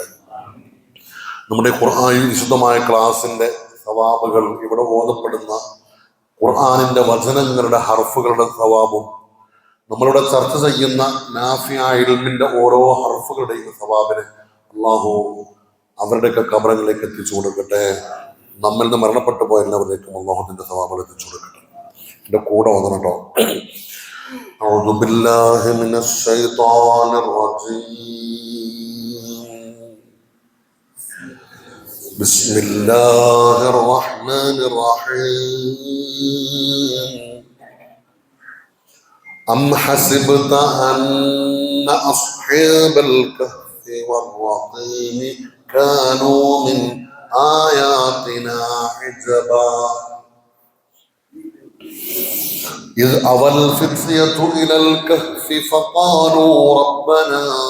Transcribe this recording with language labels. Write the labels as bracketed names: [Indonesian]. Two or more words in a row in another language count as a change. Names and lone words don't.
[Malayalam] നമ്മുടെ ഖുർആൻ വിശുദ്ധമായ ക്ലാസിന്റെ സവാബുകൾ, ഇവിടെ ഓതപ്പെടുന്ന ഖുർആനിന്റെ വചനങ്ങളുടെ ഹർഫുകളുടെ സവാബും നമ്മളിവിടെ ചർച്ച ചെയ്യുന്ന നാഫിയായ ഇൽമിന്റെ ഓരോ ഹർഫുകളുടെയും സവാബിനെ അള്ളാഹു അവരുടെയൊക്കെ ഖബറുകളിലേക്ക് എത്തിച്ചു കൊടുക്കട്ടെ. നമ്മിൽ നിന്ന് മരണപ്പെട്ടു പോയ എല്ലാവരിലേക്കും അള്ളാഹുവിന്റെ സവാബുകൾ എത്തിച്ചു കൊടുക്കട്ടെ. എന്റെ കൂടെ വന്നു കേട്ടോ. [Arabic] أعوذ بالله من الشيطان الرجيم. بسم الله الرحمن الرحيم. أم حسبت أن أصحاب الكهف والرقيم كانوا من آياتنا عجبا إذ أوى الفتية إلى الكهف فقالوا ربنا